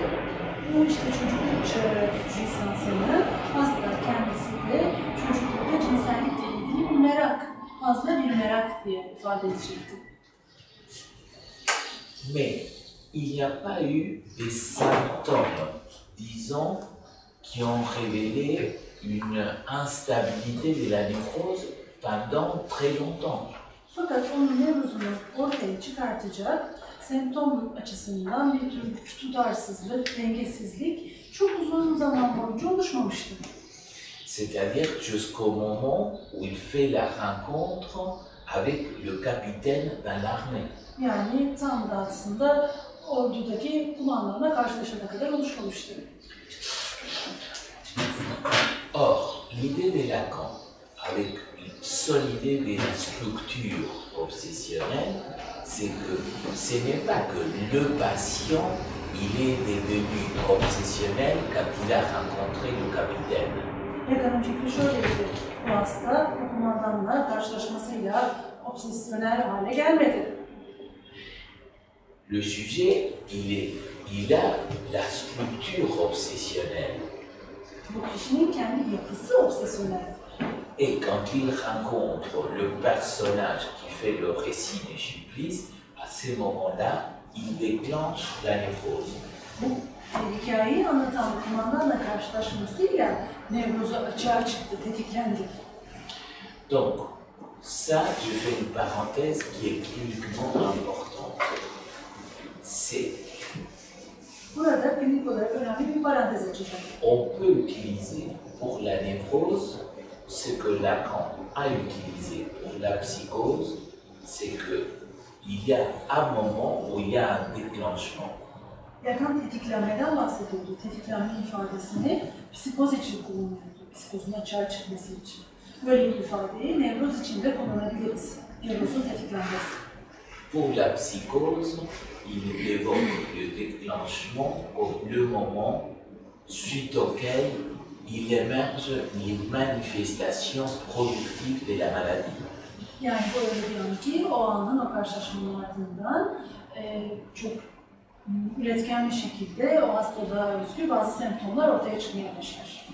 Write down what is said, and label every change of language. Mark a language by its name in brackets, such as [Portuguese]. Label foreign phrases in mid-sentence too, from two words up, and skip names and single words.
[Turkish] Bu işte çocukluk çağı jouissance'ını aslında kendisi de çocuklukta cinsellikle ilgili bir merak, fazla bir merak diye ifade edecekti. [French] Mais il n'y a pas eu des symptômes, disons, qui ont révélé une instabilité de la névrose pendant très longtemps. [Turkish] Fakat onun nevrozunu ortaya çıkartacak semptom açısından bir tür tutarsızlık, dengesizlik çok uzun zaman boyunca oluşmamıştı. [French] C'est-à-dire jusqu'au moment où il fait la rencontre avec le capitaine dans l'armée. [Turkish] Yani tam da aslında ordudaki kumandanla karşılaşana kadar oluşmamıştı. [French] Or, l'idée de Lacan, avec son idée de la structure obsessionnelle, c'est que ce n'est pas que le patient, il est devenu obsessionnel quand il a rencontré le capitaine. [Turkish] Lacan'ın fikri şöyleydi, bu hasta bu kumandanla karşılaşmasıyla obsesyonel hale gelmedi. [French] Le sujet, il a la structure obsessionnelle. [Turkish] Bu kişinin kendi yapısı obsesyonel. [French] Et quand il rencontre le personnage qui fait le récit du supplice, à ce moment-là, il déclenche la névrose. [Turkish] Bu hikayeyi anlatan kumandanla karşılaşmasıyla nevrozu açığa çıktı, tetiklendi. [French] Donc, ça, je fais une parenthèse qui est cliniquement importante. C'est, [Turkish] Burada klinik olarak önemli bir parantez açacağım. [French] on peut utiliser pour la névrose ce que Lacan a utilisé pour la psychose, c'est qu'il y a un moment où il y a un déclenchement. [Turkish] Lacan tetiklenmeden bahsediyordu. Tetiklenme ifadesini psikoz için kullanıyordu. Psikozun açığa çıkması için. Böyle bir ifadeyi nevroz için de kullanabiliriz. Nevrozun tetiklenmesi. [French] Pour la psychose, il évoque le déclenchement au le moment suite auquel il émerge une manifestation productive de la maladie. [Turkish] Yani böyle bir an ki o anın, o karşılaşmanın ardından çok üretken bir şekilde o hastada özgü bazı semptomlar ortaya çıkmaya başlar.